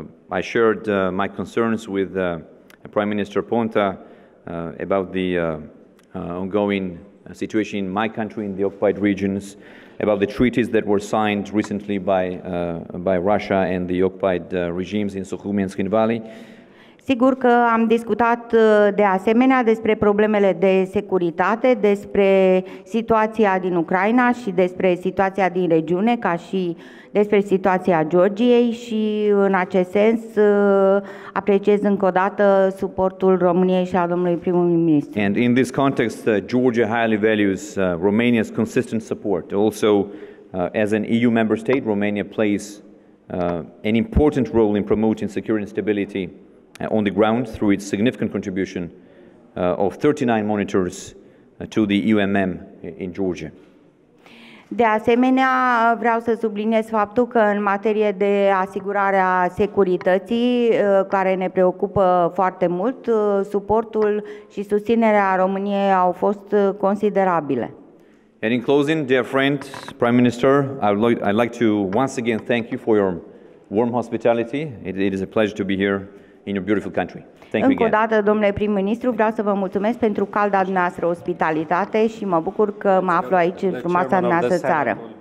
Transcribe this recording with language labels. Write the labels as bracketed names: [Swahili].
[English] I shared my concerns with Prime Minister Ponta about the ongoing situation in my country, in the occupied regions, about the treaties that were signed recently by Russia and the occupied regimes in Sukhumi and Skin Valley. [Romanian] Sigur că am discutat de asemenea despre problemele de securitate, despre situația din Ucraina și despre situația din regiune, ca și despre situația Georgiei și în acest sens apreciez încă o dată suportul României și al domnului prim-ministru. [English] And in this context, Georgia highly values Romania's consistent support. Also, as an EU member state, Romania plays an important role in promoting security and stability on the ground through its significant contribution of 39 monitors to the UMM in Georgia. [Romanian] De asemenea, vreau să subliniez faptul că în materie de asigurare a securității, care ne preocupă foarte mult, suportul și susținerea României au fost considerabile. [English] And in closing, dear friend, Prime Minister, I'd like to once again thank you for your warm hospitality. It is a pleasure to be here in your beautiful country. Thank you again. [Romanian] Încă o dată, domnule prim-ministru, vreau să vă mulțumesc pentru calda dumneavoastră ospitalitate și mă bucur că mă aflu aici în frumoasa dumneavoastră țară.